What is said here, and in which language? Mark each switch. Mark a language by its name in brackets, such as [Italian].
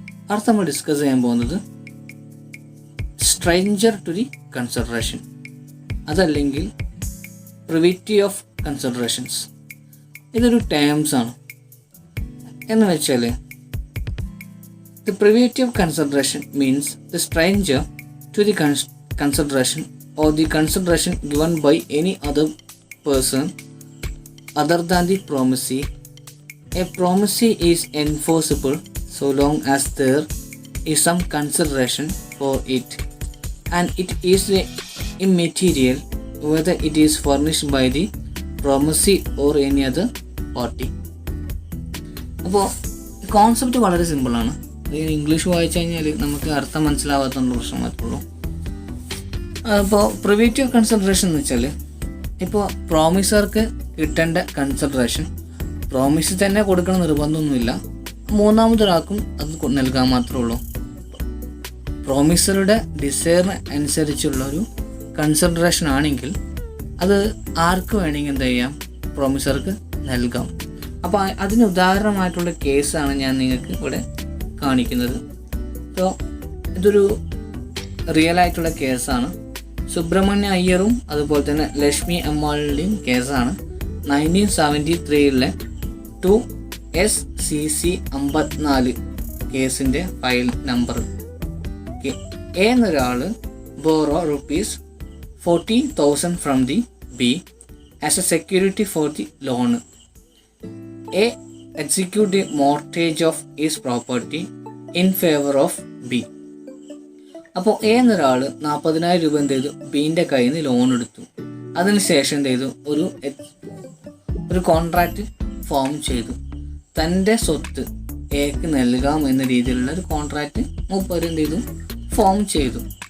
[Malayalam] അടുത്ത നമ്മൾ ഡിസ്കസ് ചെയ്യാൻ പോകുന്നത് സ്ട്രേഞ്ചർ ടു ദി കൺസിഡറേഷൻ, അതല്ലെങ്കിൽ പ്രിവിറ്റി ഓഫ് കൺസിഡറേഷൻസ്. ഇതൊരു ടേംസ് ആണ്. എന്ന് വെച്ചാൽ [English] The privity of consideration means the stranger to the consideration or the consideration given by any other person other than the promisee. A promisee is enforceable so long as there is some consideration for it and it is immaterial whether it is furnished by the promisee or any other party. [Malayalam] അപ്പോൾ concept വളരെ സിമ്പിളാണ്. English വായിച്ചു കഴിഞ്ഞാൽ നമുക്ക് അർത്ഥം മനസ്സിലാവാത്ത പ്രശ്നം മാത്രമേ. അപ്പോൾ പ്രിവിറ്റി ഓഫ് കൺസിഡറേഷൻ എന്ന് വെച്ചാൽ, ഇപ്പോൾ പ്രോമിസർക്ക് കിട്ടേണ്ട കൺസിഡറേഷൻ പ്രോമിസ് തന്നെ കൊടുക്കണം നിർബന്ധമൊന്നുമില്ല, മൂന്നാമതൊരാൾക്കും അത് നൽകാൻ മാത്രമേ ഉള്ളൂ. പ്രോമിസറുടെ ഡിസൈറിന് അനുസരിച്ചുള്ളൊരു കൺസിഡറേഷൻ ആണെങ്കിൽ അത് ആർക്ക് വേണമെങ്കിൽ എന്ത് ചെയ്യാം, പ്രോമിസർക്ക് നൽകാം. അപ്പോൾ അതിന് ഉദാഹരണമായിട്ടുള്ള കേസാണ് ഞാൻ നിങ്ങൾക്ക് ഇവിടെ കാണിക്കുന്നത്. സോ ഇതൊരു റിയൽ ആയിട്ടുള്ള കേസാണ്. സുബ്രഹ്മണ്യ അയ്യറും അതുപോലെ തന്നെ ലക്ഷ്മി അമ്മാളുടെയും കേസാണ്. 1973 2SCC 54 കേസിൻ്റെ ഫയൽ നമ്പർ. [English] A [Malayalam] എന്നൊരാൾ [English] Borrow ₹40,000 from the B as a security for the loan. A execute the mortgage of his property in favor of B. [Malayalam] അപ്പോൾ എ എന്നൊരാൾ 40,000 രൂപ എന്ത് ചെയ്തു, ബീൻ്റെ കയ്യിൽ നിന്ന് ലോൺ എടുത്തു. അതിനുശേഷം എന്ത് ചെയ്തു, ഒരു കോൺട്രാക്റ്റ് ഫോം ചെയ്തു. തൻ്റെ സ്വത്ത് എക്ക് നൽകാം എന്ന രീതിയിലുള്ള ഒരു കോൺട്രാക്റ്റ് മൂപ്പര് എന്ത് ചെയ്തു, ഫോം ചെയ്തു.